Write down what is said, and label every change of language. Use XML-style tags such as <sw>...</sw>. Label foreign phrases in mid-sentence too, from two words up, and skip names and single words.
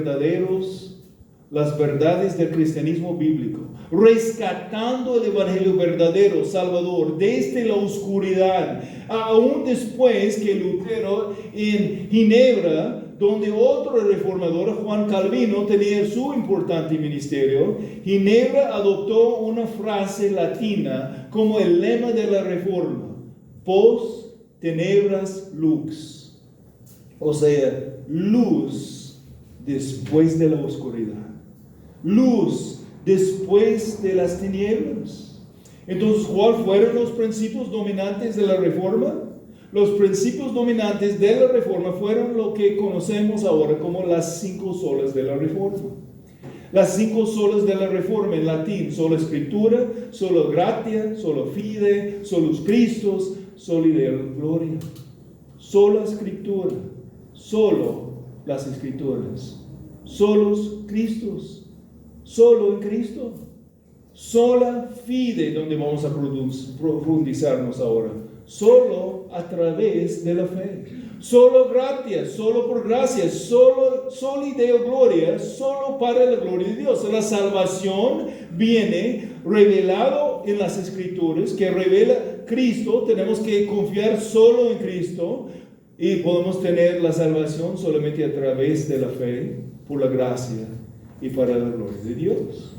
<es>verdades del cristianismo bíblico, rescatando el evangelio verdadero, salvador, desde la oscuridad, aún después que Lutero en Ginebra, donde otro reformador, Juan Calvino, tenía su importante ministerio, Ginebra adoptó una frase latina como el lema de la reforma:</es> <la>post tenebras lux,</la> <es>o sea, luz después de la oscuridad, luz después de las tinieblas. Entonces, ¿cuáles fueron los principios dominantes de la reforma? Los principios dominantes de la reforma fueron lo que conocemos ahora como las 5 solas de la reforma. Las 5 solas de la reforma en latín: sola escritura,</es> <la>sola gratia, sola fide, solus Christus, soli Deo gloria.</la> <es>Sola escritura, solo las escrituras.</es> <la>Solus Christus,</la> <es>solo en Cristo.</es> <la>Sola fide,</la> <es>donde vamos a profundizarnos ahora. Solo a través de la fe.</es> <la>Solo gratia,</la> <es>solo por gracia,</es> <la>soli Deo gloria,</la> <es>solo para la gloria de Dios. La salvación viene revelado en las Escrituras, que revela Cristo. Tenemos que confiar solo en Cristo y podemos tener la salvación solamente a través de la fe, por la gracia y para la gloria de Dios.</es>